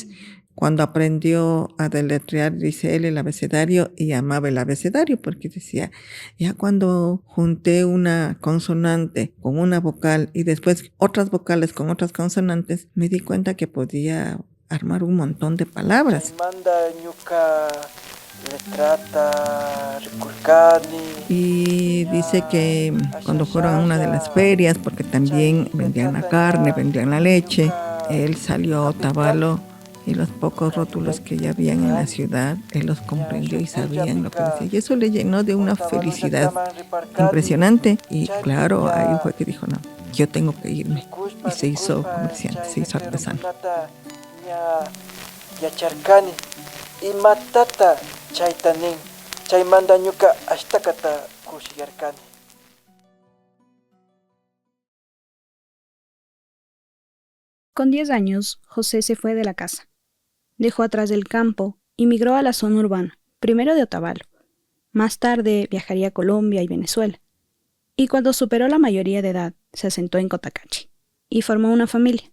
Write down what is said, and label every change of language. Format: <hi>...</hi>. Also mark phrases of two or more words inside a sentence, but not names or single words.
<es>Cuando aprendió a deletrear, dice él, el abecedario, y amaba el abecedario, porque decía, ya cuando junté una consonante con una vocal y después otras vocales con otras consonantes, me di cuenta que podía armar un montón de palabras.</es> <qu>Manda ñuka letrata rikurkani.</qu> <es>Y dice que cuando fueron a una de las ferias, porque también vendían la carne, vendían la leche, él salió a Otavalo y los pocos rótulos que ya habían en la ciudad, él los comprendió y sabían lo que decía. Y eso le llenó de una felicidad impresionante. Y claro, ahí fue que dijo, no, yo tengo que irme. Y se hizo comerciante, se hizo artesano.</es> <qu>Yacharkani y matata chaitanin, chaymanda ñuka ashtakata kushiyarkani.</qu> <es>Con 10 años, José se fue de la casa. Dejó atrás el campo y migró a la zona urbana, primero de Otavalo. Más tarde viajaría a Colombia y Venezuela. Y cuando superó la mayoría de edad, se asentó en Cotacachi y formó una familia.</es>